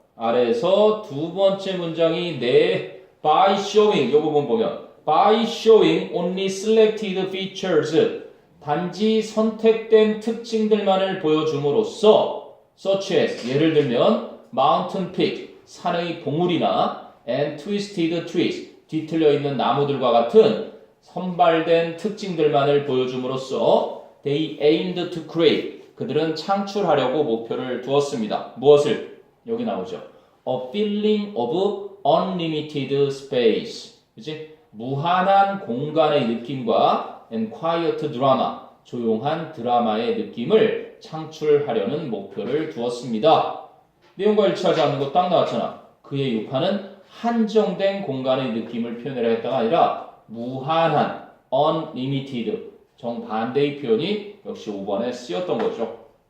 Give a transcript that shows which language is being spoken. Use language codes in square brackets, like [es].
[ko] 아래에서 두 번째 문장이 [en] by showing, [ko] 이 부분 보면 [en] by showing only selected features, [ko] 단지 선택된 특징들만을 보여줌으로써 [en] such as, [ko] 예를 들면 [en] mountain peak, [ko] 산의 봉우리나 [en] and twisted trees, [ko] 뒤틀려 있는 나무들과 같은 선발된 특징들만을 보여줌으로써 [en] they aimed to create, [ko] 그들은 창출하려고 목표를 두었습니다. 무엇을? 여기 나오죠. [en] A feeling of unlimited space. [ko] 그치? 무한한 공간의 느낌과 [en] and quiet drama, [ko] 조용한 드라마의 느낌을 창출하려는 목표를 두었습니다. 내용과 일치하지 않는 거 딱 나왔잖아. 그의 유파는 한정된 공간의 느낌을 표현하려 했다가 아니라 무한한, unlimited, 정반대의 표현이 역시 5번에 쓰였던 거죠.